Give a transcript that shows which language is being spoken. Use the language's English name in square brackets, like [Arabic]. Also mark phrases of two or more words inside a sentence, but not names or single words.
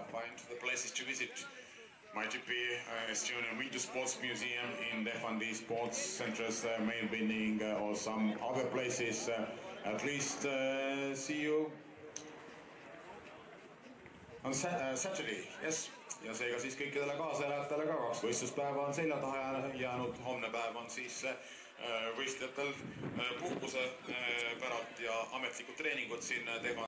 [English] Find the places to visit. Might it be Estonian Winter Sports Museum in Defandi Sports Centers, main building, or some other places. At least see you on Saturday, yes. [Estonian] Ja seega siis kõikidele kaasaelajatele ka 2 võistluspäeva on selja taha jäänud. Homne päev on siis võistlejatel puhkuse päralt ja ametlikud treeningud siin Defandi